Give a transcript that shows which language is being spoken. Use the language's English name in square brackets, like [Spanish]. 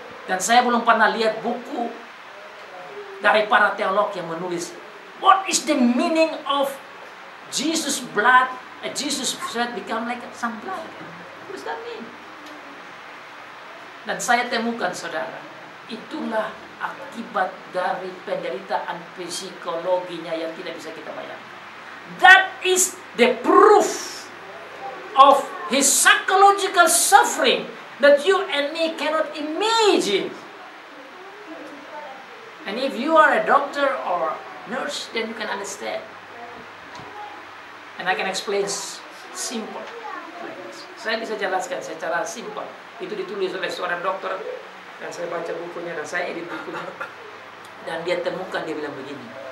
[Indonesian] Dan saya belum pernah lihat buku dari para teolog yang menulis [English] what is the meaning of Jesus blood, Jesus sweat become like some blood. What does that mean? [Indonesian] Dan saya temukan, saudara, itulah akibat dari penderitaan psikologinya yang tidak bisa kita bayangkan. [English] That is the proof of his psychological suffering that you and me cannot imagine. And if you are a doctor or nurse, then you can understand. And I can explain simple. [Indonesian] Saya bisa jelaskan secara simple. Itu ditulis oleh seorang dokter. Dan saya baca bukunya dan saya edit bukunya. Dan dia temukan, dia bilang begini.